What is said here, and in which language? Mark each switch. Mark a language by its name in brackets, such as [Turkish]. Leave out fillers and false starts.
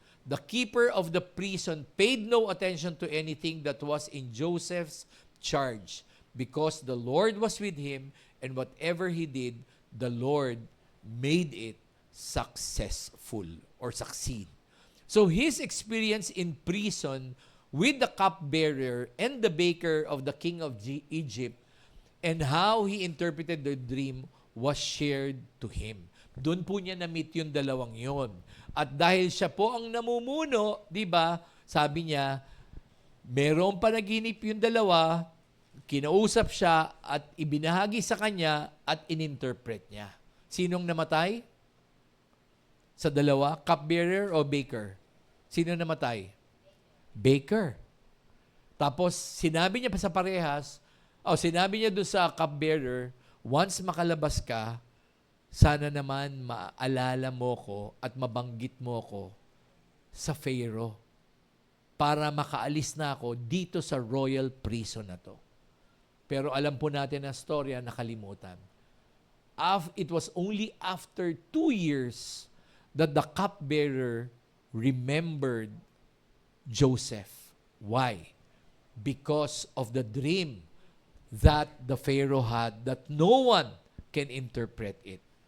[English] The keeper of the prison paid no attention to anything that was in Joseph's charge, because the Lord was with him, and whatever he did, the Lord made it successful or succeed." So his experience in prison with the cupbearer and the baker of the king of Egypt and how he interpreted the dream was shared to him. [Filipino] Doon po niya na-meet yung dalawang yon. At dahil siya po ang namumuno, di ba, sabi niya, merong panaginip yung dalawa, kinausap siya at ibinahagi sa kanya at ininterpret niya. Sinong namatay? Sa dalawa, cupbearer o baker? Sino namatay? Baker. Tapos, sinabi niya pa sa parehas, sinabi niya doon sa cupbearer, once makalabas ka, sana naman maalala mo ko at mabanggit mo ko sa Pharaoh para makaalis na ako dito sa royal prison na to. Pero alam po natin ang storya, nakalimutan. [English] It was only after 2 years that the cupbearer remembered Joseph. Why? Because of the dream that the Pharaoh had that no one can interpret it.